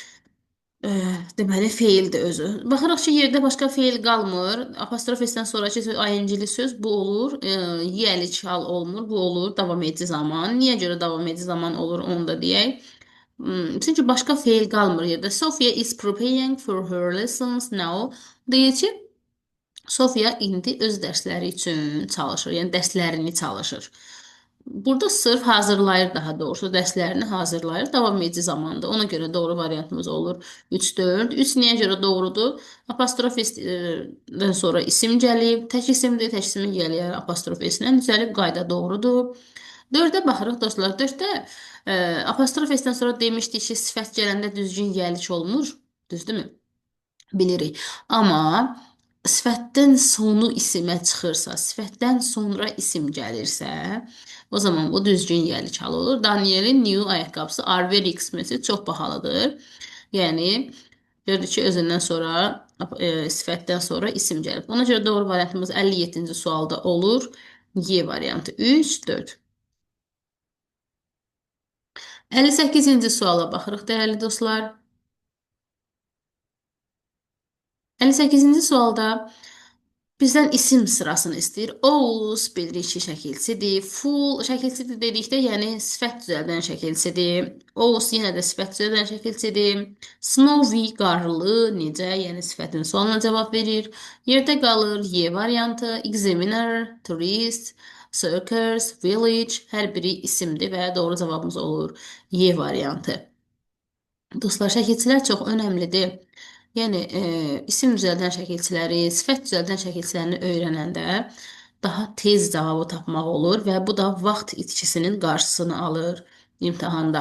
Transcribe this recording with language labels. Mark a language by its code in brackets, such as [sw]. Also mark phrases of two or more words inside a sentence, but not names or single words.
[az] Deməli, feildir özü. Baxırıq ki, yerdə başqa feil qalmır. Apostrof S-dən sonraki ING-li söz bu olur. Yiyəlik hal olmur. Bu olur davam edici zaman. Niyə görə davam edici zaman olur, onu da deyək. Çünki başqa feil qalmır yerdə. [en] Sophia is preparing for her lessons now. [az] Deyir ki, Sofia indi öz dərsləri üçün çalışır. Yəni dərslərini çalışır. Burada sırf hazırlayır, daha doğrusu dərslərini hazırlayır. Davam edici zamanda. Ona görə doğru variantımız olur 3-4. 3 niyə görə doğrudur? Apostrof S-dən sonra isim gəlib. Tək isimdir, tək ismi gəlir apostrof S-lə. Düzəlib qayda doğrudur. 4-ə baxırıq dostlar. 4-də apostrof S-dən sonra demişdik ki, sifət gələndə düzgün gəliş olmur. Düzdürmü? Bilirik. Amma sifətdən sonu isimə çıxırsa, sifətdən sonra isim gəlirsə, o zaman bu düzgün yəlik hal olur. [en] Danielin new ayaqqabısı are very expensive, [az] çox bahalıdır. Yəni gördük ki, özündən sonra sifətdən sonra isim gəlib. Ona görə doğru variantımız 57-ci sualda olur. Y variantı 3, 4. 58-ci suala baxırıq, dəyərli dostlar. 58-ci sualda bizdən isim sırasını istəyir. Always bilirik ki, şəkilçidir. Full şəkilçidir dedikdə, yəni sifət düzəldən şəkilçidir. Always yenə də sifət düzəldən şəkilçidir. Snowy, qarlı, necə? Yəni sifətin sualına cavab verir. Yerdə qalır Y variantı. [en] Examiner, tourist, circus, village [az] hər biri isimdir və doğru cavabımız olur Y variantı. Dostlar, şəkilçilər çox önəmlidir. Yəni, isim düzəldən şəkilçiləri, sifət düzəldən şəkilçilərini öyrənəndə daha tez cavabı tapmaq olur və bu da vaxt itkisinin qarşısını alır imtahanda.